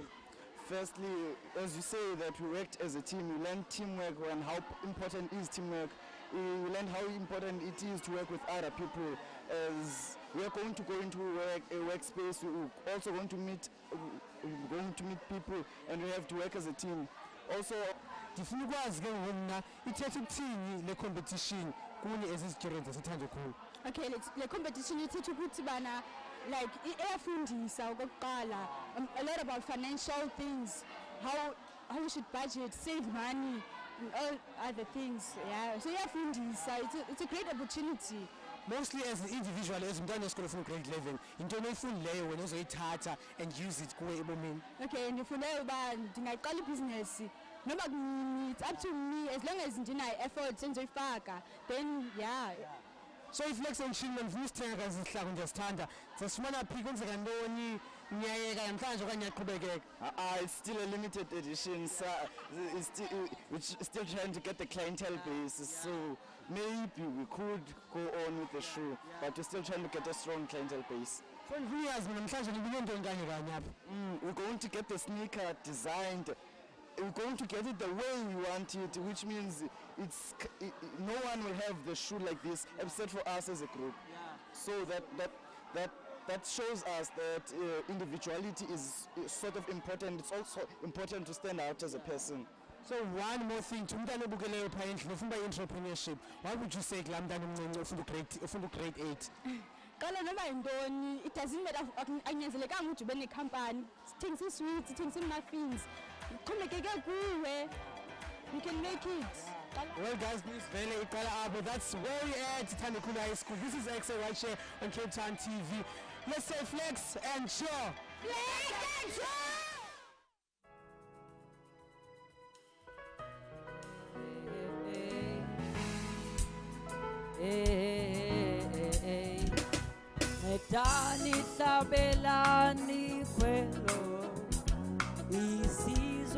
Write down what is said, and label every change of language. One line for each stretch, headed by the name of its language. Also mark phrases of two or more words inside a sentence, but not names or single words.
English: Firstly, as you say that we worked as a team, we learned teamwork and how important is teamwork. We learned how important it is to work with other people. As we are going to go into a workspace, we're also going to meet people, and we have to work as a team. Also,
Xhosa: ndifuna ukwazi ke wena ithethe ukuthini le competition kuni ezizigireni zasethando khulu. Okay, le competition ithethe ukuthi bana like iyafundisa okokuqala
English: a lot about financial things, how we should budget, save money, and all other things. Yeah, so iyafundisa. It's a great opportunity. Mostly as an individual, as
Xhosa: umntwana wesikole
English: from grade 11,
Xhosa: into oyifundileyo wena ozoyithatha
English: and use it
Xhosa: kuwe ebomini. Okay, ndifune uba ndingaqala ibhizinesi.
English: Noma it's up to me, as long as
Xhosa: ndinayo effort endizoyifaka,
English: then yeah.
Xhosa: So if Flex and Chill ndifuna usithenga kazi isihlako ndiyasithanda, zasifumana phi kwenzeka ntoni, Niyayeka namhlanje okanye iyaqhubekeka?
English: It's still a limited edition, so we're still trying to get the clientele base. So maybe we could go on with the show, but we're still trying to get a strong clientele base. We're going to get the sneaker designed. We're going to get it the way we want it, which means no one will have the shoe like this except for us as a group. So that shows us that individuality is sort of important. It's also important to stand out as a person. So one more thing, to
Xhosa: umntana obukeleyo phaa endlini ufuna uba entrepreneurship,
English: what would you say
Xhosa: kulaa mntana omncinci ufuna
English: grade 8?
Xhosa: Qala noba yintoni,
English: it doesn't matter,
Xhosa: akunyanzelekanga ukuthi ube nekhampani, sithengisa ii-sweets, sithengisa ii-muffins, kuxhomekeke kuwe,
English: you can make it. Well guys, please
Xhosa: vele iqala apho.
English: That's where we at Thandekulu High School. This is Ekse right here on Cape Town TV. Let's say flex and show. Flex and show!
Xhosa: Medani hlabelani kwelo isizwe